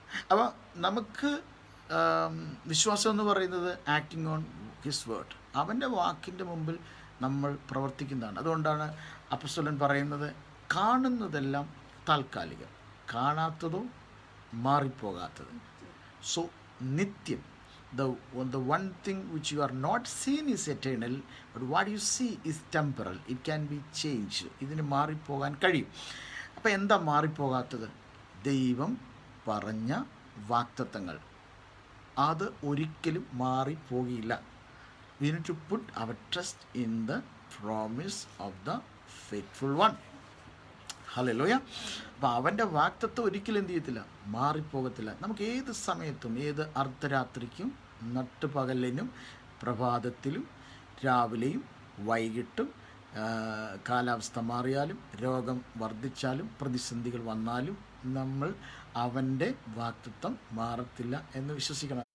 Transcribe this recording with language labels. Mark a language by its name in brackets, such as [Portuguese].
[Malayalam] അപ്പോൾ നമുക്ക് വിശ്വാസം എന്ന് പറയുന്നത് [English] acting on his word, [Malayalam] അവൻ്റെ വാക്കിൻ്റെ മുമ്പിൽ നമ്മൾ പ്രവർത്തിക്കുന്നതാണ്. അതുകൊണ്ടാണ് അപ്പോസ്തലൻ പറയുന്നത്, കാണുന്നതെല്ലാം താൽക്കാലികം, കാണാത്തതോ മാറിപ്പോകാത്തത്. [English] So നിത്യം, the one thing which you are not seen is eternal, but what you see is temporal. It can be changed. [Malayalam] ഇതിന് മാറിപ്പോകാൻ കഴിയും. അപ്പോൾ എന്താ മാറിപ്പോകാത്തത്? ദൈവം പറഞ്ഞ വാഗ്ദത്തങ്ങൾ, അത് ഒരിക്കലും മാറിപ്പോകില്ല. [English] We need to put our trust in the promise of the faithful one. [Malayalam] Hallelujah. അപ്പോൾ അവൻ്റെ വാഗ്ദത്തം ഒരിക്കലും എന്ത് ചെയ്യത്തില്ല, മാറിപ്പോകത്തില്ല. നമുക്ക് ഏത് സമയത്തും, ഏത് അർദ്ധരാത്രിക്കും, നട്ടുപകലിനും, പ്രഭാതത്തിലും, രാവിലെയും വൈകിട്ടും, കാലാവസ്ഥ മാറിയാലും, രോഗം വർദ്ധിച്ചാലും, പ്രതിസന്ധികൾ വന്നാലും നമ്മൾ അവൻ്റെ വാഗ്ദത്തം മാറത്തില്ല എന്ന് വിശ്വസിക്കണം.